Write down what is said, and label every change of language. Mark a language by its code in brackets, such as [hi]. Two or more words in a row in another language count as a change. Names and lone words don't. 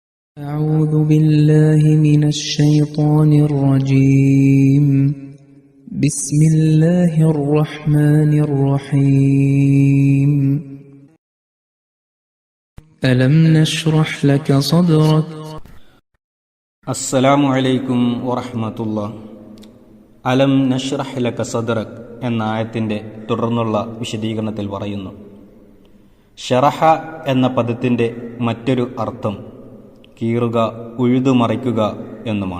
[ar] أعوذ بالله من الشيطان الرجيم. بسم الله الرحمن الرحيم. ألم نشرح لك صدرك. السلام عليكم ورحمة الله. ألم نشرح لك صدرك [ml] എന്ന ആയത്തിൻ്റെ തുടർന്നുള്ള വിശദീകരണത്തിൽ പറയുന്നു, ഷറഹ എന്ന പദത്തിൻ്റെ മറ്റൊരു അർത്ഥം കീറുക, ഉഴുതുമറിക്കുക എന്നുമാണ്.